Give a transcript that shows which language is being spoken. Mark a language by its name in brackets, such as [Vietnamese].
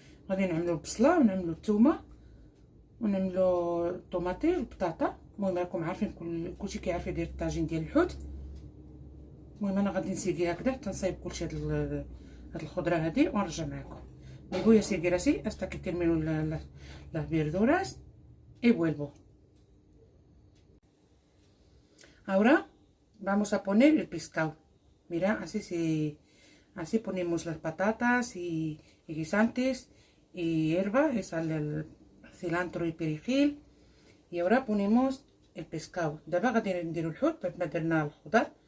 [Arabic] غادي نعملو البصله ونعملو الثومه ونعملو الطوماطي والبطاطا. المهم راكم عارفين كلشي كيعرف يدير الطاجين ديال الحوت. المهم انا غادي نسيقي هكذا حتى نصايب كلشي هاد الخضره هادي ونرجع معكم. [Spanish] Me voy a seguir así hasta que termino las verduras y vuelvo. Ahora vamos a poner el pescado. Mira, así ponemos las patatas y guisantes y hierba, es el cilantro y perejil. Y ahora ponemos el pescado. [Arabic] دابا غادي نديرو الحوت بعد ما درنا الخضر.